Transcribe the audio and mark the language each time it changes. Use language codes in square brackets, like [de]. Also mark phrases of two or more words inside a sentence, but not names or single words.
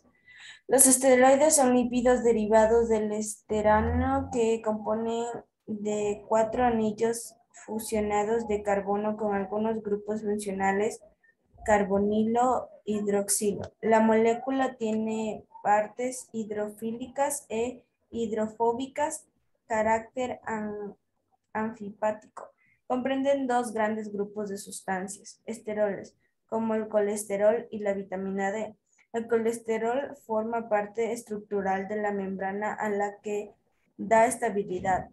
[es] Los esteroides son lípidos derivados del esterano que componen de cuatro anillos fusionados de carbono con algunos grupos funcionales carbonilo hidroxilo. La molécula tiene partes hidrofílicas e hidrofóbicas, carácter anfipático. Comprenden dos grandes grupos de sustancias, esteroles, como el colesterol y la vitamina D. El colesterol forma parte estructural de la membrana a la que da estabilidad.